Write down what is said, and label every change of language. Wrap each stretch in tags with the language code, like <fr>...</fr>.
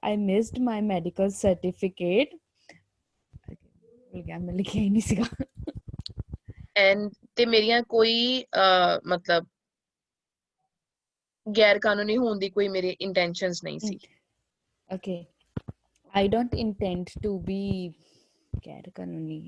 <en>I missed my medical certificate.</en> <pa>ਭੁੱਲ ਗਿਆ, ਮੈਂ ਲਿਖਿਆ ਹੀ ਨਹੀਂ ਸੀਗਾ। ਐਂਡ ਤੇ ਮੇਰੀਆਂ ਕੋਈ ਮਤਲਬ ਗੈਰ ਕਾਨੂੰਨੀ ਹੋਣ ਦੀ ਕੋਈ ਮੇਰੇ ਇੰਟੈਂਸ਼ਨਸ ਨਹੀਂ ਸੀ।</pa> <en>Okay. I don't intend to be</en> <pa>ਗੈਰ ਕਾਨੂੰਨੀ</pa>